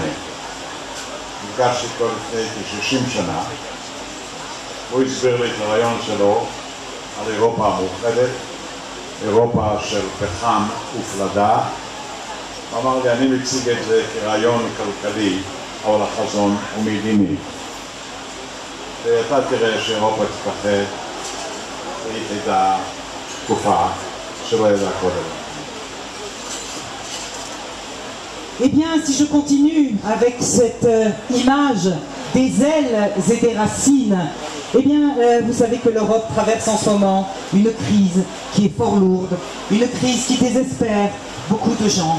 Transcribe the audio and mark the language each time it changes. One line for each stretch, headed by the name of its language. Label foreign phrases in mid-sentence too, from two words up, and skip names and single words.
Hebrew: נפגשתי איתו לפני כ-60 שנה, הוא הסביר לי את הרעיון שלו על אירופה המאוחדת, אירופה של פחם ופלדה. הוא אמר לי, אני מציג את זה כרעיון כלכלי, אבל החזון הוא מדיני. ואתה תראה שאירופה תתפחד, והיא תדע תקופה שלא ידע קודם.
French: Eh bien, si je continue avec cette image des ailes et des racines, eh bien, vous savez que l'Europe traverse en ce moment une crise qui est fort lourde, une crise qui désespère beaucoup de gens.